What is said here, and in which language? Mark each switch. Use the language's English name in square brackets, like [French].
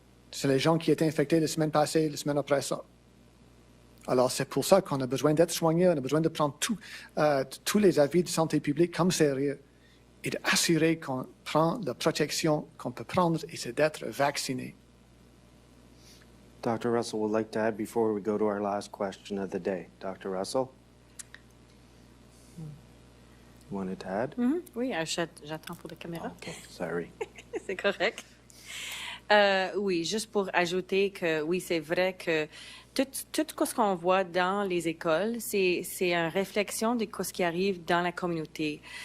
[French] C'est les gens qui étaient infectés la semaine passée, la semaine après ça. Alors, c'est pour ça qu'on a besoin d'être soignés, on a besoin de prendre tous les avis de santé publique comme sérieux. et d'assurer qu'on prend la protection qu'on peut prendre, et c'est d'être vacciné. [English] Dr. Russell would like to add before we go to our last question of the day. Dr. Russell? You wanted to add? [French] Oui, j'attends pour la caméra. [English] Okay, sorry. [French] C'est correct. Oui, juste pour ajouter que oui, c'est vrai que tout ce qu'on voit dans les écoles, c'est une réflexion de ce qui arrive dans la communauté.